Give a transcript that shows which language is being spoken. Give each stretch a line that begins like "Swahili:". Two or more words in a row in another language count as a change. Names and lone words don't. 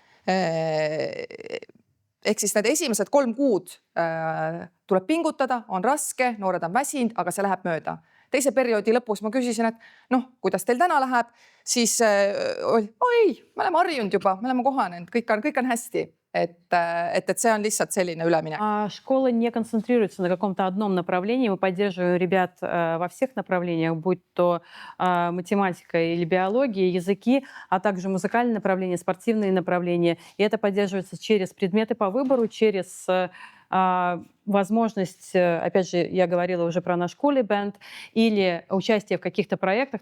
Estonian: Ehk siis need esimesed 3 kuud tuleb pingutada, on raske, noored on väsinud, aga see läheb mööda. Teise perioodi lõpus ma küsisin, et kuidas teil täna läheb, siis ei, me oleme harjunud juba, me oleme kohanenud, kõik on hästi. Et see on lihtsalt selline üleminek.
Russian: Школа не концентрируется на каком-то одном направлении. Мы поддерживаем ребят во всех направлениях, будь то математика или биология, языки, а также музыкальные направления, спортивные направления. И это поддерживается через предметы по выбору, через возможность, опять же, я говорила уже про наш кули-бенд, или участие в каких-то проектах.